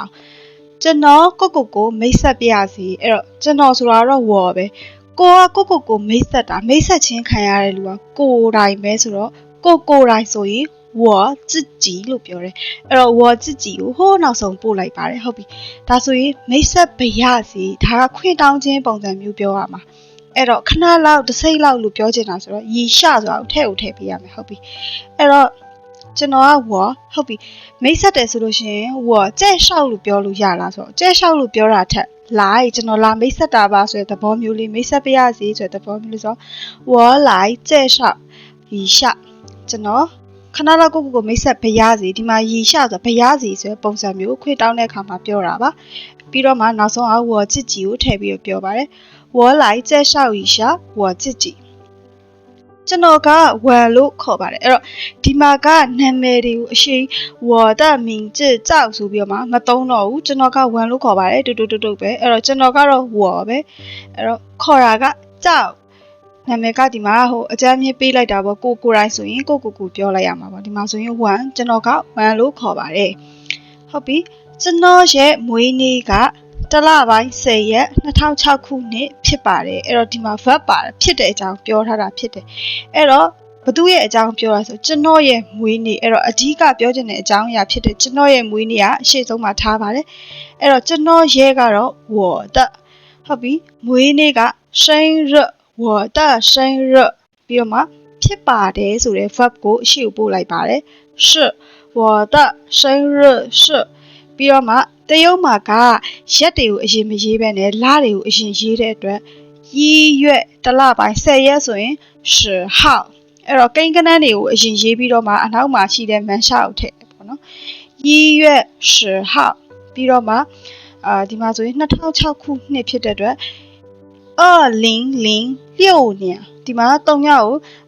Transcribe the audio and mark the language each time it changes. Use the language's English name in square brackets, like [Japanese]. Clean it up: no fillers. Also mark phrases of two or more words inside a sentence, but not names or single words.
[Burmese] ကျွန်တော်ကိုမိတ်ဆက်ပြရစီအဲ့တော့ကျွန်တော်ဆိုတာတော့ဝေါ်ပဲကိုကိုမိတ်ဆက်တာမိတ်ဆက်ချင်းခံရတဲ့လူကကိုယ်တိုင်ပဲဆိုတော့ကိုယ်တိုင်ဆိုရင် [Chinese] 我自己 [Burmese] လို့ပြောတယ်အဲ့တော့ [Chinese] 我自己 [Burmese] ကိုဟိုးနောက်ဆုံးပို့လိုက်ပါတယ်ဟုတ်ပြီဒါဆိုရင်မိတ်ဆက်ပြရစီဒါကခွင့်တောင်းခြင်းပုံစံမျိုးပြောရမှာအဲ့တော့ခဏလောက်တစ်စိမ့်လောက်လို့ပြောချင်တာဆိုတော့ရီရှဆိုတာကိုထည့်ပေးရမယ်ဟုတ်ပြီအဲ့တော့ကျွန် တော်ကဟုတ်ပြီမိတ်ဆက်တယ်ဆိုလို့ရှိရင်ကျဲလျှောက်လို့ပြောလို့ရလားဆိုတော့ကျဲလျှောက်လို့ပြောတာထက်လိုက်ကျွန်တော်လာမိတ်ဆက်တာပါဆိုတဲ့သဘောမျိုးလေးမိတ်ဆက်ပြရစီဆိုတဲ့သဘောမျိုးလေးဆို [Chinese] 我来介绍一下 [Burmese] ကျွန်တော်ခဏလောက်ကိုမိတ်ဆက်ပြရစီဒီမှာရီရှဆိုပြရစီဆိုတဲ့ပုံစံမျိုးခွေတောင်းတဲ့အခါမှာပြောတာ ပါပြီးတော့မှနောက်ဆုံး [Chinese] 我自己 [Burmese] ကိုထည့်ပြီးပြောပါတယ် [Chinese] 我来介绍一下我自己 [Burmese] ကျွန်တော်ကဝမ်လို့ခေါ်ပါတယ်အဲ့တော့ဒီမှာကနာမည်တွေကိုအရှိ [Chinese] 我的名字赵 [Burmese] ဆိုပြီးတော့မှမသုံးတော့ဘူးကျွန်တော်ကဝမ် လို့ခေါ်ပါတယ်တူပဲအဲ့တော့ကျွန်တော်ကတော့ဝေါ်ပဲအဲ့တော့ခေါ်တာက赵နာမည်ကဒီမှာဟိုအကြမ်းမြင့်ပေးလိုက်တာပေါ့ကိုတိုင်းဆိုရင်ကိုပြောလိုက်ရမှာပေါ့ဒီမှာဆိုရင်ဝမ်ကျွန်တော်က ဝမ်လို့ခေါ်ပါတယ်ဟုတ်ပြီကျွန်တော်ရဲ့မွေးနေ့ကတလပိုင်း10ရက်2006ခုနှစ်ဖြစ်ပါတယ်အဲ့တော့ဒီမှာ verb ပါတယ်ဖြစ်တဲ့အ ကြောင်းပြောထားတာဖြစ်တယ်အဲ့တော့ဘသူရဲ့အကြောင်းပြောတာဆိုကျွန်တော်ရဲ့မွေးနေ့အဲ့တော့အဓိကပြောချင်တဲ့အကြောင်းအရာဖြစ်တယ်ကျွန်တော်ရဲ့မွေးနေ့ကအရှိဆုံးမှာထားပါတယ်အဲ့တော့ကျွန်တော်ရဲ့ကတော့ [Chinese] 我的 [Burmese] ဟုတ်ပြီမွေးနေ့က生日 [Chinese] 我的生日 [Burmese] ပြီးတော့မှဖြစ်ပါတယ်ဆိုတဲ့ verb ကိုအရှိကိုပို့လိုက်ပါတယ် [Chinese] 是我的生日是 [Burmese] ပြီးတော့မှတရုတ်မှာကရက်တွေကိုအရင်မရေးပဲနဲ့လတွေကိုအရင်ရေးတဲ့အတွက် 1月တလပိုင်း10ရက်ဆိုရင်10号အဲ့တော့ကိန်းကနန်းတွေကိုအရင်ရေးပြီးတော့မှအနောက်မှာရှိတဲ့မန်ရှာကိုထည့်ပေါ့နော် 1月10号ပြီးတော့မှဒီမှာဆိုရင်2006ခုနှစ်ဖြစ်တဲ့အတွက်2006年ဒီမှာ3ရက်ကို